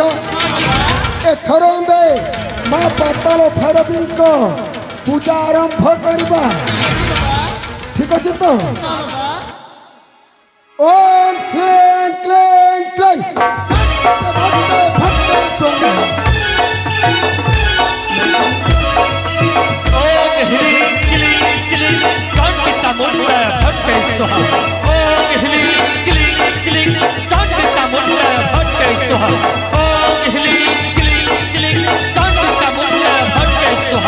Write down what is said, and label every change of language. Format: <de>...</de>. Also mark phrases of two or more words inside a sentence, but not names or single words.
<or>ଏଥର ଆମେ ମା ପାତାଳ ଭୈରବୀଙ୍କ ପୂଜା ଆରମ୍ଭ କରିବା। ଠିକ ଅଛି ତ?</or> <sa>ओम् क्लें क्लें क्लें भक्ते भक्ते स्वाहा। ओम ह्रीं क्लीं श्रीं चण्डी चामुण्डा भट्टे स्वाहा। ओम ह्रीं क्लीं श्रीं चण्डी चामुण्डा भट्टे स्वाहा। ओम ह्रीं क्लीं श्रीं चण्डी चामुण्डा भट्टे स्वाहा।</sa>